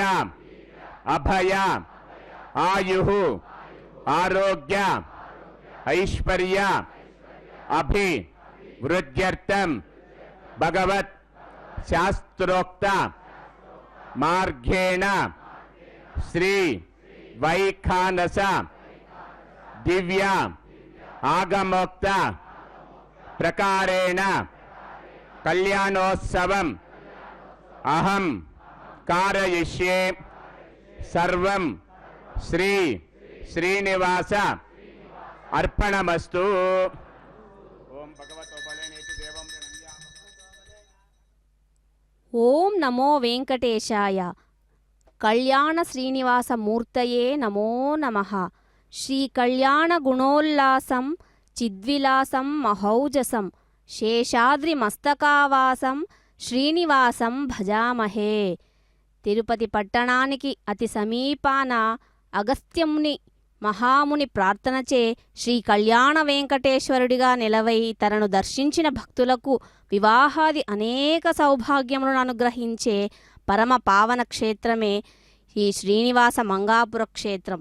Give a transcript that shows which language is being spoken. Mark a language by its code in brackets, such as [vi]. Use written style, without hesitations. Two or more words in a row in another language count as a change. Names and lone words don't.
[sa] అభయ ఆయుః ఆరోగ్య ఐశ్వర్య అభి వృద్ధ్యర్థం భగవత్ శాస్త్రోక్త మార్గేణ శ్రీ వైఖానస దివ్య ఆగమోక్త प्रकारेण कल्याणोत्सवम् अहं कारयिष्ये सर्वं श्री श्रीनिवास अर्पणमस्तु। ओम भगवतो बलेनेति देवं ओम नमो वेंकटेशाय। कल्याण श्रीनिवास मूर्तये नमो नमः। श्री कल्याण गुणोल्लासं चिद्विलासं महौजसं शेषाद्रि मस्तकावासं श्रीनिवासं भजामहे। [te] తిరుపతి పట్టణానికి అతి సమీపాన అగస్త్యముని మహాముని ప్రార్థనచే శ్రీ కళ్యాణ వెంకటేశ్వరుడిగా నిలవై తనను దర్శించిన భక్తులకు వివాహాది అనేక సౌభాగ్యములను అనుగ్రహించే పరమ పావన క్షేత్రమే ఈ శ్రీనివాస మంగాపుర క్షేత్రం.